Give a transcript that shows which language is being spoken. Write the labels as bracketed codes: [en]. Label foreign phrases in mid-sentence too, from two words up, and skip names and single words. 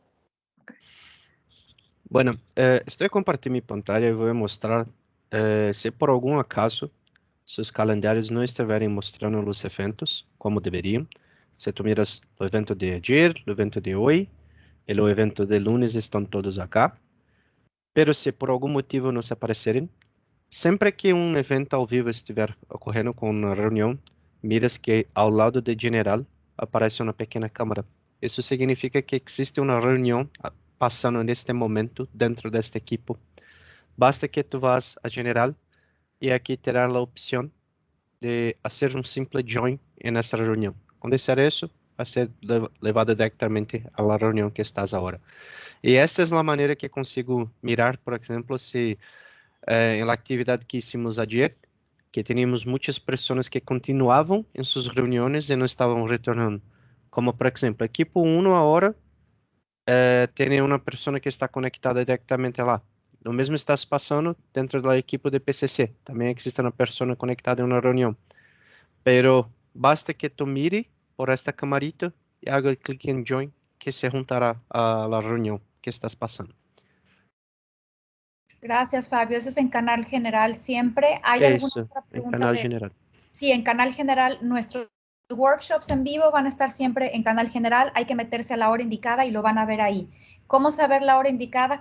[es] Bueno, estoy compartiendo mi pantalla y voy a mostrar si por algún acaso sus calendarios no [pt] estiverem mostrando [es] los eventos como deberían. Si tú miras el evento de ayer, el evento de hoy, y el evento de lunes están todos acá. [pt] Pero se por algum motivo não se aparecerem, sempre que um evento ao vivo estiver ocorrendo com uma reunião, miras que ao lado de general aparece uma pequena câmera. Isso significa que existe uma reunião passando neste momento dentro deste equipo. Basta que tu vás a general e aqui terá a opção de fazer um simples join nessa reunião. Quando fizer isso, vai ser levado diretamente à reunião que estás agora. E esta é a maneira que consigo mirar, por exemplo, se em la atividade que [es] hicimos ayer, que teníamos [pt] muitas pessoas que continuavam em suas reuniões e não estavam retornando. Como, por exemplo, equipo 1 agora tem uma pessoa que está conectada diretamente lá. O mesmo está se passando dentro da equipe de PCC. Também existe uma pessoa conectada em uma reunião. [es] Pero basta que tu mire por esta camarita e haga [pt] clique em Join, [es] que se juntará a la [pt] reunião que estás passando. [es] Gracias, Fabio. Eso es en canal general siempre. ¿Hay alguna Eso, otra en pregunta? canal general. Sí, en canal general. Nuestros workshops en vivo van a estar siempre en canal general. Hay que meterse a la hora indicada y lo van a ver ahí. ¿Cómo saber la hora indicada?